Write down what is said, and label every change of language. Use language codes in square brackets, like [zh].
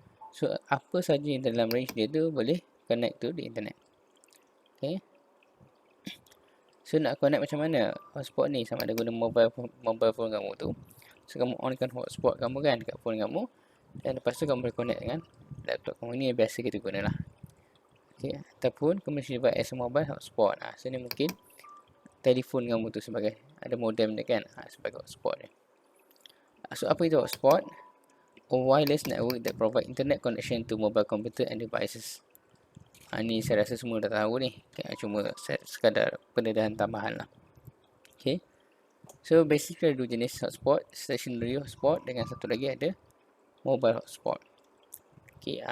[ms] So apa saja yang dalam range dia tu boleh [en] connect to the internet. [ms] Okay. So nak connect macam mana hotspot ni, sama ada guna mobile phone kamu tu. So kamu onkan hotspot kamu kan dekat phone kamu, dan lepas tu kamu boleh connect dengan laptop kamu. Ni yang biasa kita guna lah. Okay. Ataupun [en] commercial device as a mobile hotspot. [ms] So ni mungkin telefon kamu tu sebagai ada modem dia kan, sebagai hotspot dia. So apa itu hotspot? [en] A wireless network that provide internet connection to mobile computer and devices. [ms] Ni saya rasa semua dah tahu ni. Cuma sekadar pendedahan tambahan lah. Okay. So basically ada 2 jenis hotspot. Stationary hotspot dengan satu lagi ada mobile hotspot. Okay.